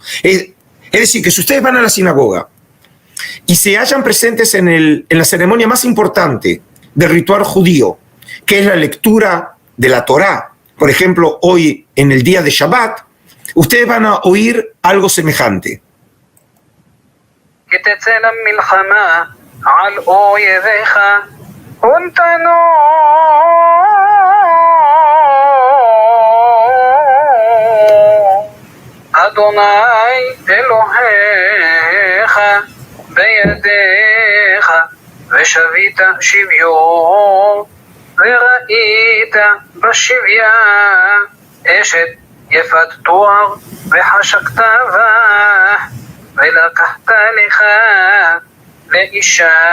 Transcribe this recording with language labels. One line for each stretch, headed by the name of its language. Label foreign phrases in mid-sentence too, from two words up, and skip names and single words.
Spanish: Es decir, que si ustedes van a la sinagoga y se hallan presentes en la ceremonia más importante del ritual judío, que es la lectura de la Torá, por ejemplo, hoy en el día de Shabbat, ustedes van a oír algo semejante.
Hebrew: כי תצא למלחמה על אויביך ונתנו אדוני אלוהיך בידיך ושבית שביו וראית בשביה אשת יפת תואר וחשקת בה ולקחת לך לאישה